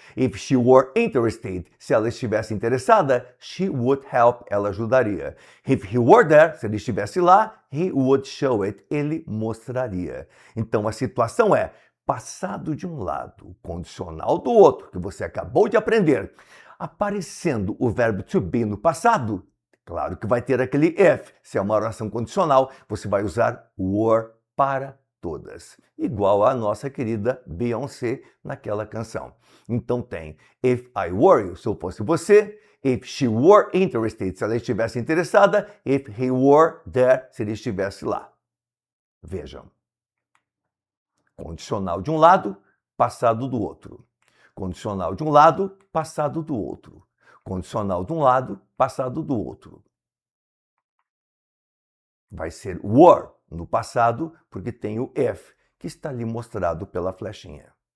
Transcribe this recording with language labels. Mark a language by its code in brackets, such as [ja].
[en] If she were interested, se ela estivesse interessada, she would help, ela ajudaria. If he were there, se ele estivesse lá, he would show it, ele mostraria. [pt] Então a situação é passado de um lado, condicional do outro, que você acabou de aprender. Aparecendo o verbo to be no passado, claro que vai ter aquele if. Se é uma oração condicional, você vai usar were para todas. Igual a nossa querida Beyoncé naquela canção. Então tem if I were you, se eu fosse você. [en] If she were interested, se ela estivesse interessada. If he were there, se ele estivesse lá. [pt] Vejam. Condicional de um lado, passado do outro. Condicional de um lado, passado do outro. Condicional de um lado, passado do outro. Vai ser were no passado, porque tem o if, que está ali mostrado pela flechinha.